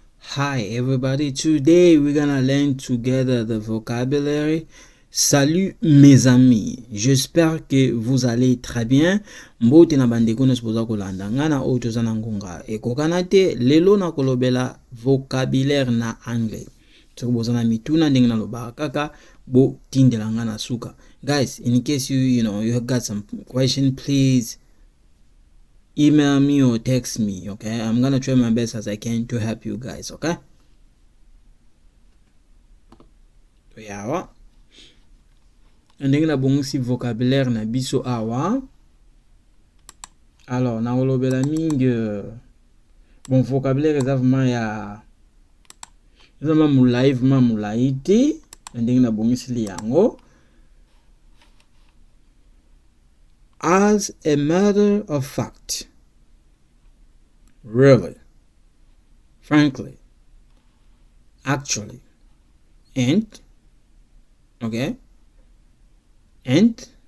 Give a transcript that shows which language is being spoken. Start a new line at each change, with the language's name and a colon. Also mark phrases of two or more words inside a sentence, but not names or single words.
English: Hi everybody, today we're gonna learn together the vocabulary.
French: Salut mes amis, j'espère que vous allez très bien.
Lingala: Mbote na bandeko na sipoza kolanda ngana oyo toza na ngonga ekokana te lelo na kolobela vocabulaire na anglais. Soki boza na mituna ndenge na lobaka kaka bo tindela ngana suka.
English: Guys, in case you have got some question, please email me or text me, okay? I'm gonna try my best as I can to help you guys, okay?
Lingala: Yawa. Ndenge na bongo si vocabulaire na biso awa. Alors, na olobela mingi
French: bon vocabulaire
Lingala: eza vraiment ya eza mamulai te ndenge na bongo si yango.
English: As a matter of fact, really, frankly, actually, and, okay, and,